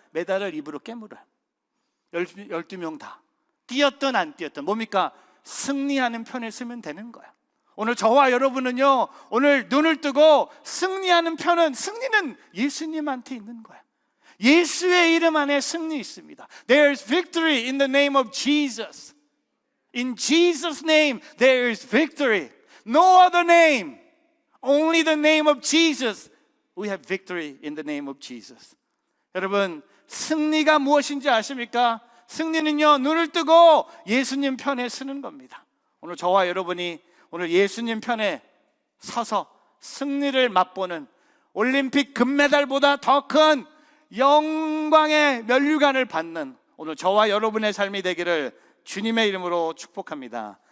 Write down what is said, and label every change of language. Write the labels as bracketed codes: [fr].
[ko] 메달을 입으로 깨물어요. 12명 다 뛰었든 안 뛰었든 뭡니까? 승리하는 편에 서면 되는 거야. 오늘 저와 여러분은요, 오늘 눈을 뜨고 승리하는 편은, 승리는 예수님한테 있는 거야. 예수의 이름 안에 승리 있습니다. [en] There is victory in the name of Jesus. In Jesus' name there is victory. No other name. Only the name of Jesus. We have victory in the name of Jesus. [ko] 여러분, 승리가 무엇인지 아십니까? 승리는요, 눈을 뜨고 예수님 편에 서는 겁니다. 오늘 저와 여러분이 오늘 예수님 편에 서서 승리를 맛보는, 올림픽 금메달보다 더 큰 영광의 면류관을 받는 오늘 저와 여러분의 삶이 되기를 주님의 이름으로 축복합니다.